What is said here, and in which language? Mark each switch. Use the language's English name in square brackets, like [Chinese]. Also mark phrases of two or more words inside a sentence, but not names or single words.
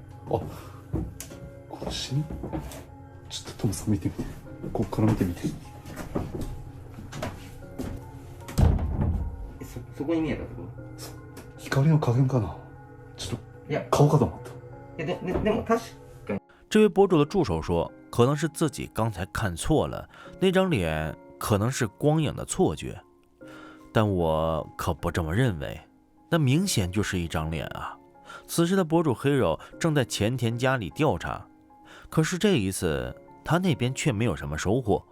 [Japanese] こっちにちょっとトムさん見てみて。こっから見てみて。そこに見えたってこと？光の加減かな。ちょっと、いや、顔かと思った。でも確かに。 [Chinese] 这位博主的助手说，可能是自己刚才看错了，那张脸可能是光影的错觉，但我可不这么认为，那明显就是一张脸啊！此时的博主黑柔正在前田家里调查，可是这一次他那边却没有什么收获。